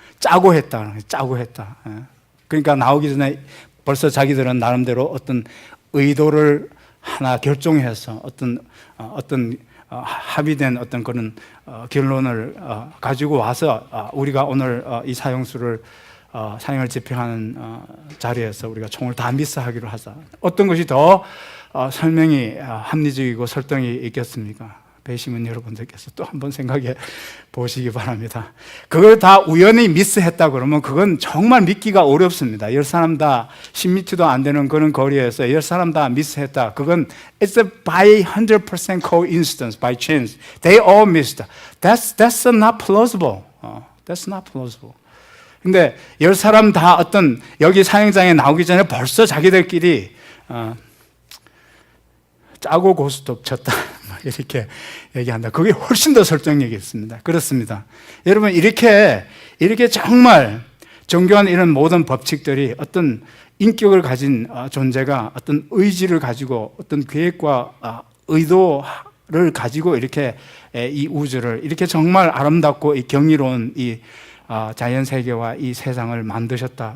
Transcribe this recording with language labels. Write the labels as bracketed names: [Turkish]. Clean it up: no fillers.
[Korean] 짜고 했다. 그러니까 나오기 전에 벌써 자기들은 나름대로 어떤 의도를 하나 결정해서 어떤 합의된 어떤 그런 결론을 가지고 와서 우리가 오늘 이 사형수를 사형을 집행하는 자리에서 우리가 총을 다 미스하기로 하자. 어떤 것이 더 설명이 합리적이고 설득이 있겠습니까? 배심은 여러분들께서 또 한번 생각해 보시기 바랍니다. 그걸 다 우연히 미스했다 그러면 그건 정말 믿기가 어렵습니다. 10사람 다 10m도 안 되는 그런 거리에서 10사람 다 미스했다. [English] 그건 it's a by 100% coincidence, by chance. They all missed. That's not plausible. That's not plausible. [Korean] 근데 10사람 다 어떤 여기 사형장에 나오기 전에 벌써 자기들끼리 짜고 고스톱 쳤다 이렇게 얘기한다. 그게 훨씬 더 설득력이 있습니다. 그렇습니다. 여러분 이렇게 정말 정교한 이런 모든 법칙들이 어떤 인격을 가진 존재가 어떤 의지를 가지고 어떤 계획과 의도를 가지고 이렇게 이 우주를 이렇게 정말 아름답고 경이로운 이 자연 세계와 이 세상을 만드셨다.